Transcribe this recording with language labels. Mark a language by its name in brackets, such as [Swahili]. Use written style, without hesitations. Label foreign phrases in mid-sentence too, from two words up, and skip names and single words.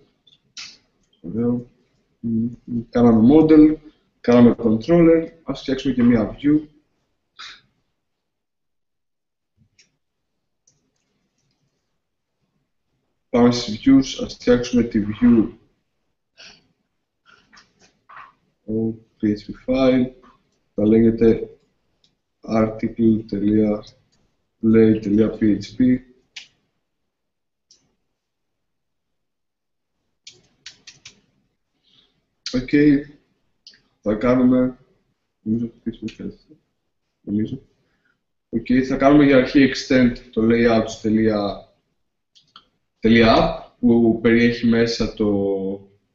[Greek] Ωραίο. Κάναμε model, κάναμε controller, ας φτιάξουμε και μία view. Πάμε στις views, ας φτιάξουμε τη [English] view PHP file, [Greek] θα λέγεται article.play.php. Οκ, θα κάνουμε, θα κάνουμε για αρχή extend το layouts.app που περιέχει μέσα το